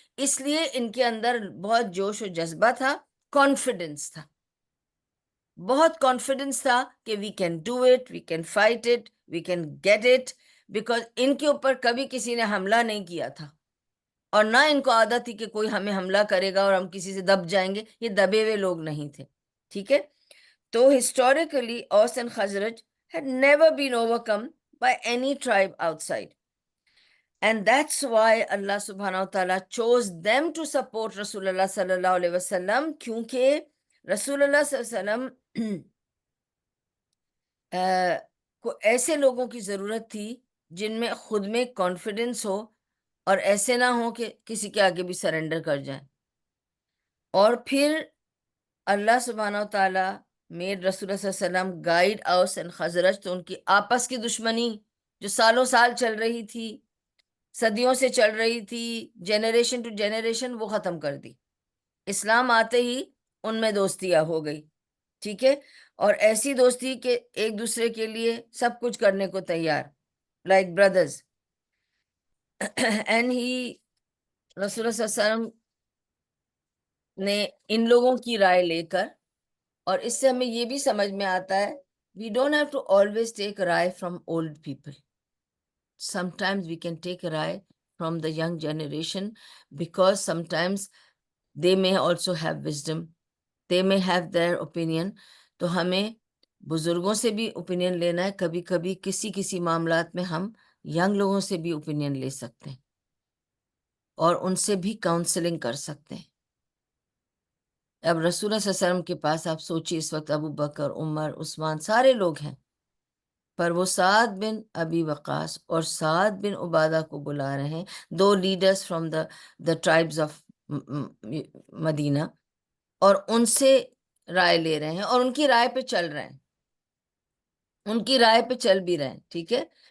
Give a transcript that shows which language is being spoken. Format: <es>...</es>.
<ur>اس لیے ان کے اندر بہت جوش و جذبہ تھا، کانفیڈنس تھا، بہت کانفیڈنس تھا کہ</ur> <en>We can do it, we can fight it, we can get it.</en> <ur>Because ان کے اوپر کبھی کسی نے حملہ نہیں کیا تھا، اور نہ ان کو عادت تھی کہ کوئی ہمیں حملہ کرے گا اور ہم کسی سے دب جائیں گے. یہ دبے ہوئے لوگ نہیں تھے. ٹھیک ہے.</ur> <en>تو historically Aws and Khazraj had never been overcome by any tribe outside. And that's why Allah subhanahu wa ta'ala chose them to support</en> <ur>رسول اللہ صلی اللہ علیہ وسلم، کیونکہ رسول اللہ صلی اللہ علیہ وسلم کو ایسے لوگوں کی ضرورت تھی جن میں خود میں کانفیڈنس ہو، اور ایسے نہ ہو کہ کسی کے آگے بھی سرنڈر کر جائیں. اور پھر اللہ سبحانہ و تعالیٰ میڈ رسول اللہ صلی اللہ علیہ وسلم گائیڈ اوس اینڈ خزرج. تو ان کی آپس کی دشمنی جو سالوں سال چل رہی تھی، صدیوں سے چل رہی تھی، جنریشن ٹو جنریشن، وہ ختم کر دی. اسلام آتے ہی ان میں دوستیاں ہو گئی. ٹھیک ہے. اور ایسی دوستی کہ ایک دوسرے کے لیے سب کچھ کرنے کو تیار،</ur> <en>Like brothers.</en> <ur>اینڈ ہی رسول اللہ صلی اللہ علیہ وسلم نے ان لوگوں کی رائے لے کر، اور اس سے ہمیں یہ بھی سمجھ میں آتا ہے</ur> <en>we don't have to always take a</en> <ur>Rai</ur> <en>from old people. Sometimes we can take a رائے from the young generation, because sometimes they may also have wisdom, they may have their opinion.</en> <ur>تو ہمیں بزرگوں سے بھی opinion لینا ہے. کبھی کبھی کسی معاملات میں ہم ینگ لوگوں سے بھی اوپینین لے سکتے ہیں اور ان سے بھی کاؤنسلنگ کر سکتے ہیں. اب رسول اللہ صلی اللہ علیہ وسلم کے پاس آپ سوچیے، اس وقت ابو بکر، عمر، عثمان، سارے لوگ ہیں، پر وہ سعد بن ابی وقاص اور سعد بن عبادہ کو بلا رہے ہیں، دو</ur> <en>leaders from the tribes of Medina,</en> <ur>اور ان سے رائے لے رہے ہیں، اور ان کی رائے پہ چل رہے ہیں، ان کی رائے پہ چل بھی رہے ہیں. ٹھیک ہے.</ur>